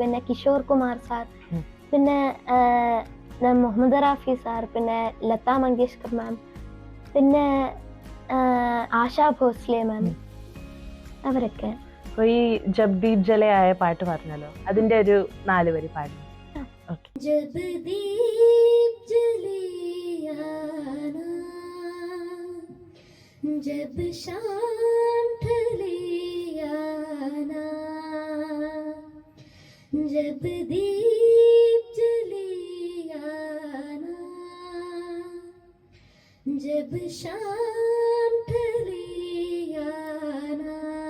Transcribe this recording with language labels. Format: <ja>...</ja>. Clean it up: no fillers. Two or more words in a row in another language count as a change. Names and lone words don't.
<ml>പിന്നെ കിഷോർ കുമാർ സാർ, പിന്നെ മുഹമ്മദ് റാഫി സാർ, പിന്നെ ലതാ മങ്കേഷ്കർ മാം, പിന്നെ ആശാ ഭോസ്ലെ മാം, അവരൊക്കെ. അപ്പൊ ഈ ജപദീപ് ജലയായ പാട്ട് പറഞ്ഞല്ലോ, അതിന്റെ ഒരു 4 വരി പാടും.</ml> <hi>जब दीप जले आना, जब शाम ढले आना, जब दीप जले आना, जब शाम ढले आना,</hi>